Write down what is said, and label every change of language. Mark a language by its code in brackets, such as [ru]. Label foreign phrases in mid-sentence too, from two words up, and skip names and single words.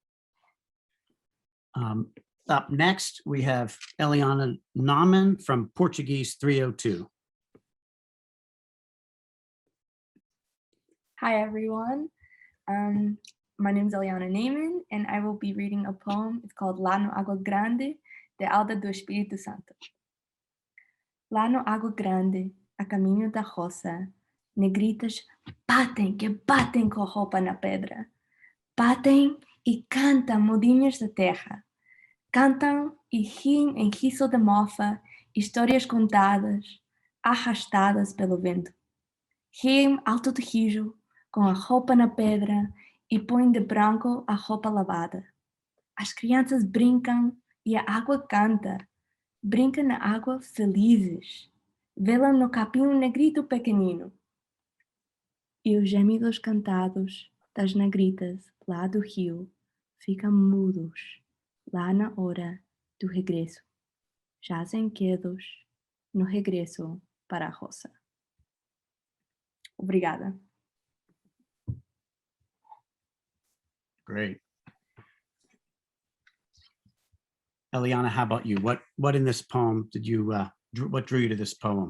[en] Up next, we have Eliana Nahman from Portuguese 302. Hi, everyone. My name is Eliana Nahman, and I will be reading a poem. It's called Lá no Água Grande, de Alda do Espírito Santo. [pt] Lá no Água Grande, a caminho da roça, negritas batem com roupa na pedra. Batem e cantam modinhas da terra. Cantam e riem em riso de mofa, histórias contadas, arrastadas pelo vento. Riem alto de riso, com a roupa na pedra, e põem de branco a roupa lavada. As crianças brincam e a água canta. Brincam na água felizes. Velam no capim negrito pequenino. E os gemidos cantados das negritas lá do rio ficam mudos lá na hora do regresso. Jazem quedos no regresso para a roça. Obrigada. [en] Great. Eliana, how about you? What in this poem did you, what drew you to this poem?